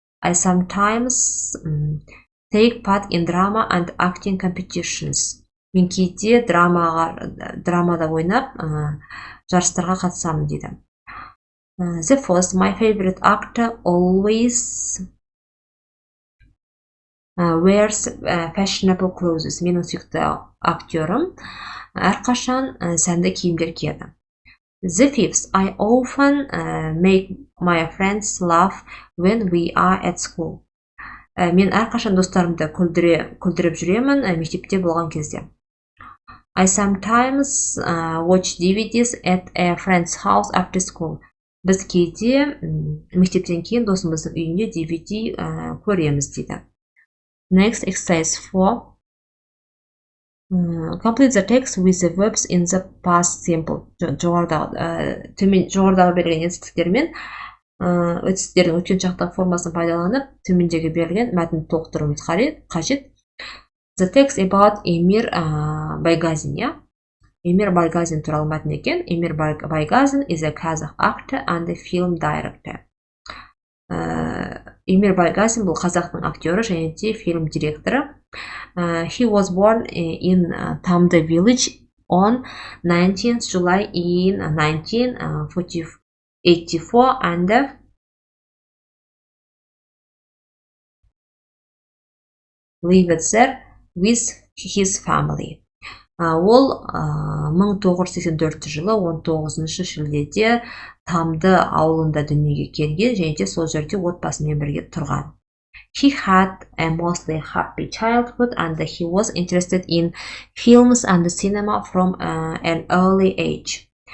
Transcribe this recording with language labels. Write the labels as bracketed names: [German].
[English] I sometimes take part in drama and acting competitions. [Kazakh] Мен кейде драмада ойнап, жарыстарға қатысамын дейді. [English] The fourth, my favorite actor always wears fashionable clothes. [Kazakh] Менің сүйікті актерім әрқашан сәнді киімдер киеді. [English] The fifth, I often make my friends laugh when we are at school. [Kazakh] Мен әрқашан достарымды күлдіріп жүремін мектепте болған кезде. [English] I sometimes watch DVDs at a friend's house after school. [Kazakh] Біз кейде мектептен кейін досымыздың үйінде DVD көреміз дейді. [English] Next, exercise 4. Complete the text with the verbs in the past simple. [Kazakh] Жоғарыдағы берілген етістіктермен етістіктердің өткен шақтағы формасын пайдаланып, төмендегі берілген мәтінді толықтыруымыз қажет. [English] The text about Emir Baygazin, yeah? [Kazakh] Emir Baygazin туралы мәтін екен. [English] Emir Baygazin is a Kazakh actor and a film director. [Kazakh] Emir Baygazin бұл қазақтың актері және де фильм директоры. [English] He was born in Tamda village on 19th July in 1984 and lived there with his family. [Kazakh] Ол 1984 жылы 19 шілдеде Тамды ауылында дүниеге келген және де сол жерде отбасымен бірге тұрған. [English] He had a mostly happy childhood and he was interested in films and cinema from an early age.